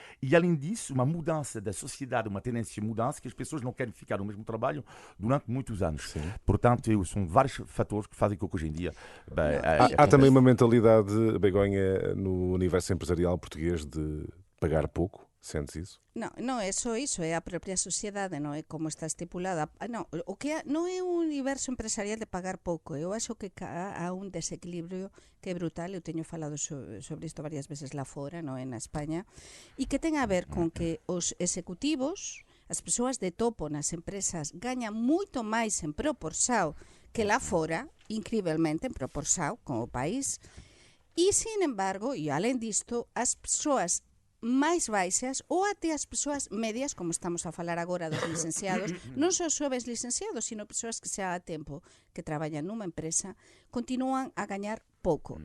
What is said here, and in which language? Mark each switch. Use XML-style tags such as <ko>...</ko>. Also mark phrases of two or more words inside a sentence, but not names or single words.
<pt>E além disso, uma mudança da sociedade, uma tendência de mudança, que as pessoas não querem ficar no mesmo trabalho durante muitos anos. Sim. Portanto, são vários fatores que fazem com que hoje em dia... Há também uma mentalidade, Begonha, no universo empresarial português de pagar pouco. Sentes isso?</pt> <gl>Non é só iso, é a propia sociedade, non é como está estipulada. O que non é un universo empresarial de pagar pouco. Eu acho que há un desequilibrio que é brutal. Eu teño falado sobre isto varias veces lá fora, non é, na España, e que ten a ver con que os executivos, as persoas de topo nas empresas, gañan moito máis en proporción que lá fora, incrivelmente en proporción con o país, e, sin embargo, e alén disto, as persoas máis baixas ou até as persoas medias, como estamos a falar agora dos licenciados, non só xoves licenciados, sino persoas que xa há tempo que traballan nunha empresa, continúan a gañar pouco.</gl>